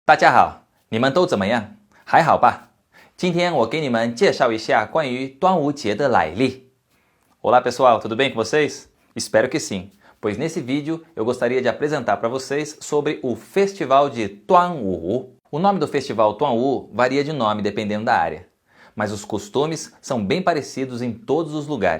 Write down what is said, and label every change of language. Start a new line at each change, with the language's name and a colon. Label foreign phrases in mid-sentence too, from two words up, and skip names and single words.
Chinese: 大家好，你们都怎么样？还好吧？今天我给你们介绍一下关于端午节的来历。
Portuguese: Olá pessoal, tudo bem com vocês? Espero que sim, pois nesse vídeo eu gostaria de apresentar para vocês sobre o Festival de 端午. O nome do Festival 端午 varia de nome dependendo da área, mas os costumes são bem parecidos em todos os lugares.